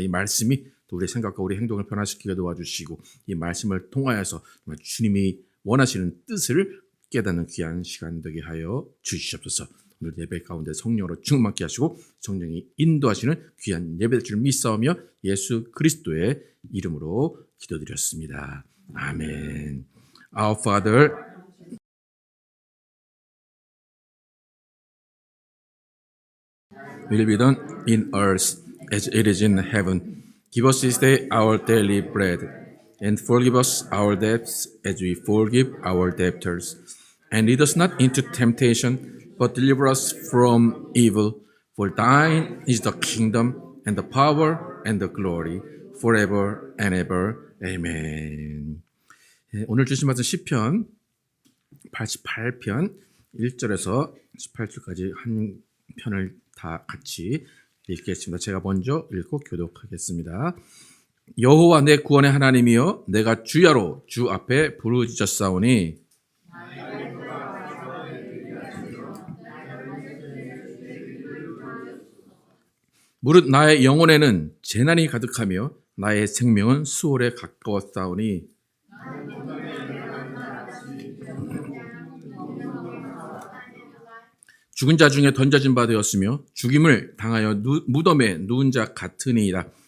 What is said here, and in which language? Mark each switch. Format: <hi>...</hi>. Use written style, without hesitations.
<ko>이 말씀이 또 우리의 생각과 우리의 행동을 변화시키게 도와주시고 이 말씀을 통하여서 정말 주님이 원하시는 뜻을 깨닫는 귀한 시간 되게 하여 주시옵소서. 오늘 예배 가운데 성령으로 충만케 하시고 성령이 인도하시는 귀한 예배 될 줄 믿사오며 예수 그리스도의 이름으로 기도드렸습니다. 아멘.</ko> <en>Our Father, will be done in earth as it is in heaven. Give us this day our daily bread, and forgive us our debts as we forgive our debtors. And lead us not into temptation, but deliver us from evil. For thine is the kingdom, and the power, and the glory, forever and ever. Amen.</en> <ko>오늘 주신 말씀 시편 88편 1절에서 18절까지 한 편을 다 같이 읽겠습니다. 제가 먼저 읽고 교독하겠습니다. 여호와 내 구원의 하나님이여 내가 주야로 주 앞에 부르짖었사오니 무릇 나의 영혼에는 재난이 가득하며 나의 생명은 수월에 가까웠사오니 죽은 자 중에 던져진 바 되었으며 죽임을 당하여 무덤에 누운 자 같으니이다.</ko>